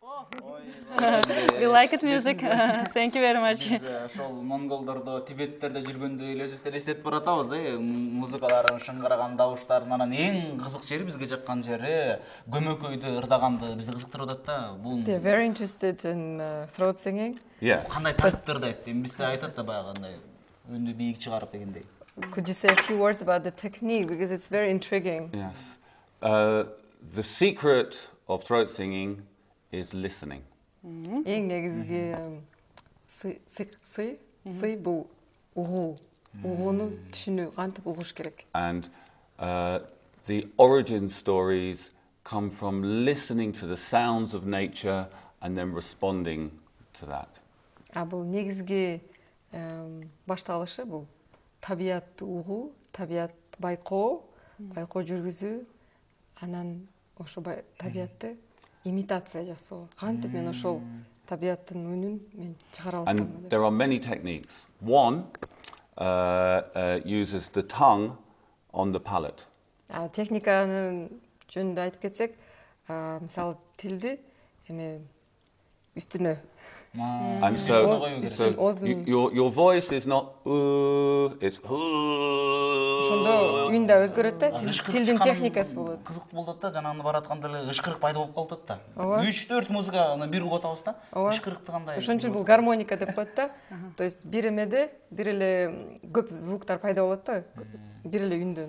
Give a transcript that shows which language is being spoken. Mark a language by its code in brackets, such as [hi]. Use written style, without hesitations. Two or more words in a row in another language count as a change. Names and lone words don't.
[en] We like it music. Thank you very much. [ky] Биз ошол монголдордо, тибеттерде жүргөндө элесибизди элестетип баратабыз, музыкаларын, шыңгыраган табыштарын. Анан эң кызык жери, бизге жаккан жери көмөкөйдү ырдаганды бизди кызыктырып атат да. Бул [en] They're very interested in throat singing. Yeah. [ky] кандай тарттырды айтты. Бизде айтат да баягы андай үндү бийик чыгарып дегендей. [en] Could you say a few words about the technique, because it's very intriguing? Yes. The secret of throat singing is listening. [ky] Эң негизги сый бул угуу. Угууну түшүнүү, кантип угуш керек. [en] And the origin stories come from listening to the sounds of nature and then responding to that. [ky] Бул негизги башталышы бул табиятты угуу, табият байкоо жүргүзүү, анан ошо табиятты имитация жасоо. Кантип мен ошол табияттын үнүн мен чыгара алсам. [en] And there are many techniques. One uses the tongue on the palate. [ky] Техниканын жөнүндө айтып кетсек, мисалы тилди эме үстүнө. [en] And so your voice is not it's [ky] ошондо үн да өзгөрөт да, тилдин техникасы болот. Кызык болот да, жанагы баратканда эле ышкырык пайда болуп калып атат да. 3-4 музыканы бир угуп атабыз да. Ышкырыкты кандай. Ошон үчүн бул гармоника деп коет да. [ru] То есть [ky] бир эмеде бир эле көп звуктар пайда болот да. Бир эле үндөн.